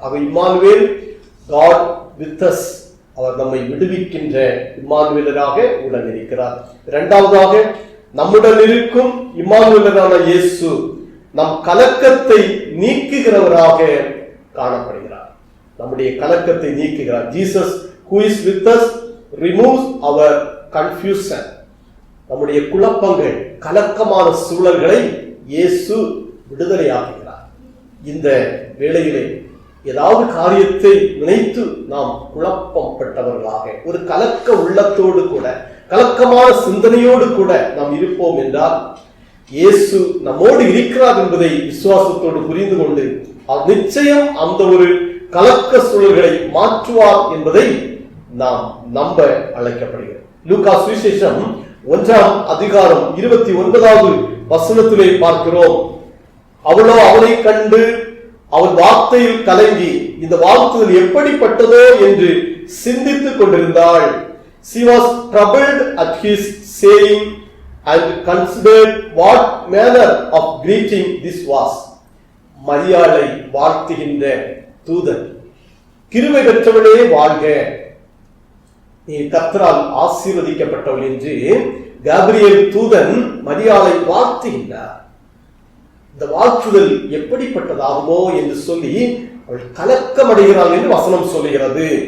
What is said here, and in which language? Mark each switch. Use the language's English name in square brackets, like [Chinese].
[Tamil] ஆக Emmanuel, [English] God with us, [Tamil] அவர் நம்மை விடுவிக்கின்ற இம்மானுவேலராக உடன் இருக்கிறார். இரண்டாவதாக நம்முடன் இருக்கும் இம்மானுவேலரான இயேசு நம் கலக்கத்தை நீக்குகிறவராக காணப்படுகிறார். நம்முடைய கலக்கத்தை நீக்குகிறார். [English] Jesus who is with us removes our confusion. [Tamil] நம்முடைய குழப்பங்கள், கலக்கமான சூழல்களை இயேசு விடுதலையாக்குகிறார். இந்த வேளையிலே ஏதாவது காரியத்தை நினைத்து நாம் குழப்பம் பட்டவர்களாக, ஒரு கலக்க உள்ளத்தோடு கூட, கலக்கமான சிந்தனையோடு கூட நாம் இருப்போம் என்றால் இயேசு நம்மோடு இருக்கிறார் என்பதை விசுவாசத்தோடு புரிந்து கொண்டு அவர் நிச்சயம் அந்த ஒரு கலக்க சூழல்களை மாற்றுவார் என்பதை நாம் நம்ப அழைக்கப்படுகிறது. லூக்கா சுவிசேஷம் 1ஆம் அதிகாரம் 29வது வசனத்திலே பார்க்கிறோம், அவளோ அவனை கண்டு அவன் வார்த்தையில் கலங்கி இந்த வாழ்த்துதல் எப்படிப்பட்டதோ என்று சிந்தித்துக் கொண்டிருந்தாள். [English] She was troubled at his saying and considered what manner of greeting this was. [Tamil] மரியாளை வாழ்த்துகின்ற தூதன், கிருபை பெற்றவளே வாழ்க, நீ கர்த்தரால் ஆசீர்வதிக்கப்பட்டவள் என்று காபிரியேல் தூதன் மரியாளை வாழ்த்துகின்றார். இந்த வாழ்த்துதல் எப்படிப்பட்டதாகுமோ என்று சொல்லி அவள் கலக்கம் அடைகிறாள் என்று வசனம் சொல்லுகிறது.